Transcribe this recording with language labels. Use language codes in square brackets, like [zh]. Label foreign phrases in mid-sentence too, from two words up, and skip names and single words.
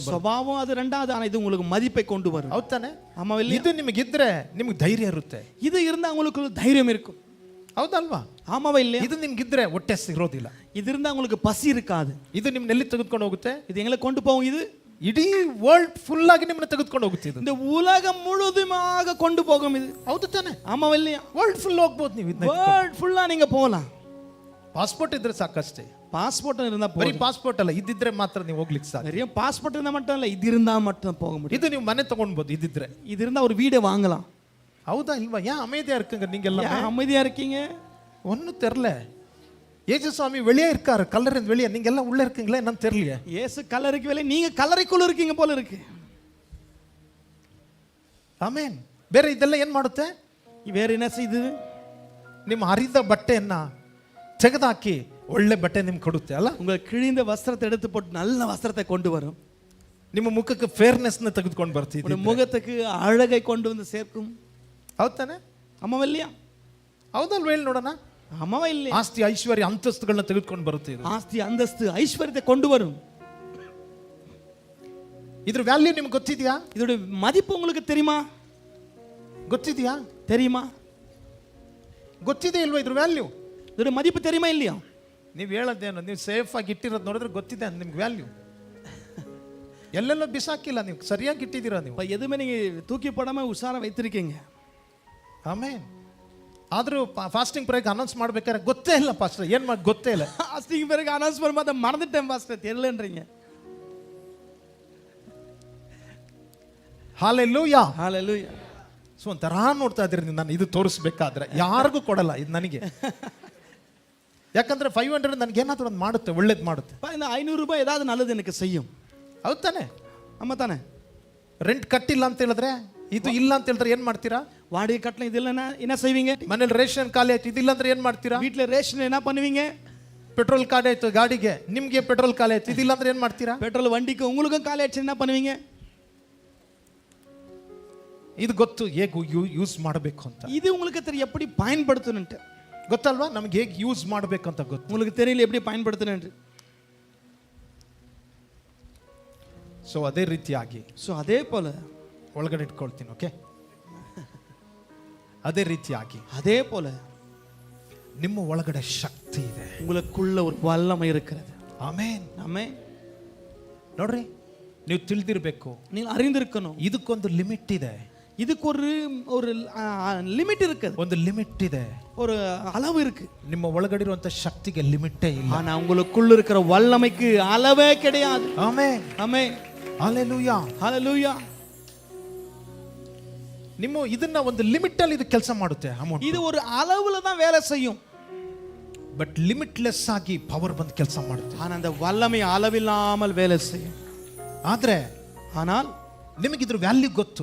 [ta] ಸ್ವಭಾವம் அது ரெண்டாவது, ஆனா இது உங்களுக்கு மதிப்பை கொண்டு வரும். [kn] ಹೌದ್ ತಾನೆ? [ta] ஆமா இல்லையா? [kn] ಇದು ನಿಮಗಿದ್ರೆ ನಿಮ್ಗೆ ಧೈರ್ಯ ಇರುತ್ತೆ. [ta] இது இருந்தா உங்களுக்கு தைரியம் இருக்கும். [kn] ಹೌದಲ್ವಾ? [ta] ஆமாவா இல்லையா? [kn] ಇದು ನಿಮ್ಗಿದ್ರೆ ಹೊಟ್ಟೆ ಇರೋದಿಲ್ಲ. [ta] இது இருந்தா உங்களுக்கு பசி இருக்காது. [kn] ಇದು ನಿಮ್ಮನ್ನ ಎಲ್ಲಿ ತೆಗೆದುಕೊಂಡು ಹೋಗುತ್ತೆ? [ta] இது எங்களை கொண்டு போகும். இது [kn] ಇಡೀ [en] world full [kn] ಆಗಿ ನಿಮ್ಮನ್ನ ತೆಗೆದುಕೊಂಡು ಹೋಗುತ್ತೆ. ಇದು [ta] இந்த உலகம் முழுதுமாக கொண்டு போகும். இது [kn] ಹೌದು ತಾನೆ? [ta] ஆமாவா இல்லையா? [en] world full [kn] ಹೋಗ್ಬೋದು ನೀವು. [en] world fulla [ta] நீங்க போகலாம். [kn] ಪಾಸ್ಪೋರ್ಟ್ ಇದ್ರೆ ಸಾಕಷ್ಟೇ. [ta] பாஸ்போர்ட் இருந்தா [kn] ಬರೀ [ta] போதும். [kn] ಪಾಸ್ಪೋರ್ಟ್ ಅಲ್ಲ, ಇದ್ದಿದ್ರೆ ಮಾತ್ರ ನೀವು ಹೋಗ್ಲಿಕ್ಕೆ ಸಾಧ್ಯ. [ta] வெறும் பாஸ்போர்ட் இருந்தா மட்டும் இல்ல, இது இருந்தா மட்டும் போக முடியும். [kn] ಇದು ನೀವು ಮನೆ ತಗೊಂಡ್ಬೋದು ಇದ್ದಿದ್ರೆ. [ta] இது இருந்தா ஒரு வீடை வாங்கலாம். [kn] ಹೌದಾ ಇಲ್ವಾ? [ta] ಯಾ அமைதியா இருக்குங்க நீங்கெல்லாம்? ஏன் அமைதியா இருக்கீங்க? ஒன்னும் தெரியல. ஏசு சுவாமி வெளியே இருக்காரு, கல்லறைந்து வெளியே. நீங்க எல்லாம் உள்ள இருக்கீங்களா என்னன்னு தெரியலையே. இயேசு கல்லறைக்கு வெளியே, நீங்க கல்லறைக்குள்ள இருக்கீங்க போல இருக்கு. [kn] ಆಮೇನ್. ಬೇರೆ ಇದೆಲ್ಲ ಏನ್ ಮಾಡುತ್ತೆ? [ta] வேற என்ன செய்யுது? [kn] ನಿಮ್ಮ ಹರಿದ ಬಟ್ಟೆಯನ್ನ ತೆಗೆದಾಕಿ ಒಳ್ಳೆ ಬಟ್ಟೆ ನಿಮ್ಗೆ ಕೊಡುತ್ತೆ ಅಲ್ಲ? [ta] உங்கள் கிழிந்த வஸ்திரத்தை எடுத்து போட்டு நல்ல வஸ்திரத்தை கொண்டு வரும். [kn] ನಿಮ್ಮ ಮುಖಕ್ಕೆ ಫೇರ್ನೆಸ್ ನ ತೆಗೆದುಕೊಂಡು ಬರ್ತೀವಿ. [ta] உங்கள் முகத்துக்கு அழகை கொண்டு வந்து சேர்க்கும். [kn] ಹೌದ್ ತಾನೆ? [ta] ஆமாவா இல்லையா? [kn] ಹೌದಲ್ವ? ಹೇಳಿ ನೋಡೋಣ. [ta] ஆமாவா இல்லையா? [kn] ಆಸ್ತಿ ಐಶ್ವರ್ಯ ಅಂತಸ್ತುಗಳನ್ನ ತೆಗೆದುಕೊಂಡು ಬರುತ್ತೆ ಇದು. [ta] ஆஸ்தி அந்தஸ்து ஐஸ்வர்யத்தை கொண்டு வரும். [kn] ಇದ್ರ ವ್ಯಾಲ್ಯೂ ನಿಮ್ಗೆ ಗೊತ್ತಿದ್ಯಾ? [ta] இதோட மதிப்பு உங்களுக்கு தெரியுமா? [kn] ಗೊತ್ತಿದ್ಯಾ? [ta] தெரியுமா? [kn] ಗೊತ್ತಿದೆ ಇಲ್ವಾ ಇದ್ರ ವ್ಯಾಲ್ಯೂ? [ta] இதோட மதிப்பு தெரியுமா இல்லையா? [kn] ನೀವು ಹೇಳೋದೇನು, ನೀವು ಸೇಫ್ ಆಗಿ ಇಟ್ಟಿರೋದು ನೋಡಿದ್ರೆ ಗೊತ್ತಿದೆ ನಿಮ್ಗೆ ವ್ಯಾಲ್ಯೂ. ಎಲ್ಲೆಲ್ಲೋ ಬಿಸಾಕಿಲ್ಲ, ನೀವು ಸರಿಯಾಗಿ ಇಟ್ಟಿದ್ದೀರಾ. ನೀವು [ta] எதுவுமே நீங்க தூக்கி போடாம உஷாரா வைத்திருக்கீங்க. [kn] ಆಮೇನ್. ಆದ್ರೂ [en] fasting prayer announce [kn] ಮಾಡ್ಬೇಕಾದ್ರೆ ಗೊತ್ತೇ ಇಲ್ಲ ಪಾಸ್ಟರ್, ಏನ್ ಮಾಡಿ ಗೊತ್ತೇ ಇಲ್ಲ. ஃபாஸ்டிங் பிறகு அனௌன்ஸ் பண்ணும்போது மறந்துட்டேன் பாஸ்டர், தெரியலன்றீங்க. ಹಾಲೆಲೂಯಾ. [ta] ஹalleluya. [kn] ಸೊ ಒಂಥರ ನೋಡ್ತಾ ಇದ್ದೀರಿ ನಾನು ಇದು ತೋರಿಸ್ಬೇಕಾದ್ರೆ. ಯಾರಿಗೂ ಕೊಡಲ್ಲ ಇದು ನನಗೆ. ಯಾಕಂದ್ರೆ 500 ನನಗೆ ಏನಾದರೂ ಒಂದು ಮಾಡುತ್ತೆ, ಒಳ್ಳೇದು ಮಾಡುತ್ತೆ. [ta] இந்த 500 ரூபாய் ஏதாவது நல்லது எனக்கு செய்யும். [kn] ಹೌದ್ ತಾನೆ? [ta] ஆமா தானே? [kn] ರೆಂಟ್ ಕಟ್ಟಿಲ್ಲ ಅಂತ ಹೇಳಿದ್ರೆ, ಇದು ಇಲ್ಲ ಅಂತ ಹೇಳಿದ್ರೆ ಏನ್ ಮಾಡ್ತೀರಾ? [ta] வாடகை கட்டணம் இது இல்லைன்னா என்ன செய்வீங்க? [kn] ಮನೇಲಿ ರೇಷನ್ ಖಾಲಿ ಆಯ್ತು, ಇದಿಲ್ಲ ಅಂದ್ರೆ ಏನ್ ಮಾಡ್ತೀರಾ? [ta] வீட்டுல ரேஷன் என்ன பண்ணுவீங்க? [kn] ಪೆಟ್ರೋಲ್ ಖಾಲಿ ಆಯ್ತು ಗಾಡಿಗೆ, ನಿಮ್ಗೆ ಪೆಟ್ರೋಲ್ ಖಾಲಿ ಆಯ್ತು, ಇದಿಲ್ಲ ಅಂದ್ರೆ ಏನ್ ಮಾಡ್ತೀರಾ? [ta] பெட்ரோல் வண்டிக்கு உங்களுக்கும் காலி ஆயிடுச்சு, என்ன பண்ணுவீங்க? [kn] ಇದು ಗೊತ್ತು ಹೇಗೆ ಯೂಸ್ ಮಾಡಬೇಕು ಅಂತ. [ta] இது உங்களுக்கு தெரியும் எப்படி பயன்படுத்தணும்னு. [kn] ಗೊತ್ತಲ್ವಾ? ನಮ್ಗೆ ಹೇಗೆ ಯೂಸ್ ಮಾಡಬೇಕು ಅಂತ ಗೊತ್ತು. [ta] உங்களுக்கு தெரியல எப்படி பயன்படுத்தணும்னு. [kn] ಸೊ ಅದೇ ರೀತಿಯಾಗಿ [ta] ஸோ அதே போல [kn] ಒಳಗಡೆ ಇಟ್ಕೊಳ್ತೀನಿ. ಓಕೆ? ಅದೇ ರೀತಿಯಾಗಿ [ta] அதே போல [kn] ನಿಮ್ಮ ಒಳಗಡೆ ಶಕ್ತಿ ಇದೆ, [ta] உங்களுக்குள்ள ஒரு வல்லமை இருக்கிறது. [kn] ಆಮೇನ್. [ta] ஆமென். [kn] ನೋಡ್ರಿ, ನೀವು ತಿಳಿದಿರಬೇಕು, [ta] நீங்கள் அறிந்திருக்கணும், [kn] ಇದಕ್ಕೊಂದು ಲಿಮಿಟ್ ಇದೆ. [ta] இதுக்கு ஒரு லிமிட் இருக்குது, [kn] ಒಂದು ಲಿಮಿಟ್ ಇದೆ. [ta] ஒரு அளவு இருக்கு. [kn] ನಿಮ್ಮ ಒಳಗಡೆ ಇರುವಂತ ಶಕ್ತಿಗೆ ಲಿಮಿಟೇ ಇಲ್ಲ. [ta] ஆனா உங்களுக்குள்ள இருக்கிற வல்லமைக்கு அளவே கிடையாது. [kn] ಆಮೆನ್, [ta] ஆமென், [kn] ಹಲ್ಲೆಲೂಯಾ, [ta] ஹalleluya. [kn] ನಿಮ್ಮ ಇದನ್ನ ಒಂದು ಲಿಮಿಟ್ ಅಲ್ಲಿ ಇದು ಕೆಲಸ ಮಾಡುತ್ತೆ ಅಮೌಂಟ್. [ta] இது ஒரு அளவுல தான் வேலை செய்யும். [kn] ಬಟ್ ಲಿಮಿಟ್ಲೆಸ್ ಆಗಿ ಪವರ್ ಬಂದು ಕೆಲಸ ಮಾಡುತ್ತೆ. [ta] ஆனா அந்த வல்லமை அளவில்லாமல் வேலை செய்யும். ஆனால் [kn] ನಿಮಗೆ ಇದ್ರ ವ್ಯಾಲ್ಯೂ ಗೊತ್ತು,